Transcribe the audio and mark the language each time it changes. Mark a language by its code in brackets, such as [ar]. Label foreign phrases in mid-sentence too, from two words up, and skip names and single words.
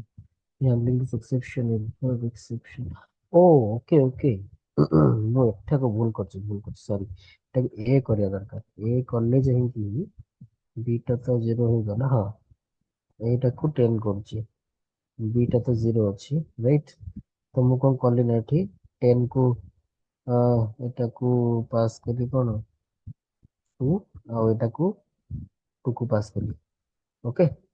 [en] handling this exception error exception [or] ओ [en] okay okay [or] ମୁଁ ଏଠାକୁ ଭୁଲ କରିଛି ସରି ଏଟାକୁ ଏ କରିବା ଦରକାର ଏ କଲେ ଯାଇକି ବିଟା ତ 0 ହେଇଗଲା ହଁ ଏଇଟାକୁ 10 କରୁଛି ବିଟା ତ 0 ଅଛି ରାଇଟ୍ ତ ମୁଁ କଣ କଲି ନା ଏଠି 10 କୁ ଏଟାକୁ ପାସ୍ କଲି କଣ 2 ଆଉ ଏଟାକୁ 2 କୁ ପାସ୍ କଲି ଓକେ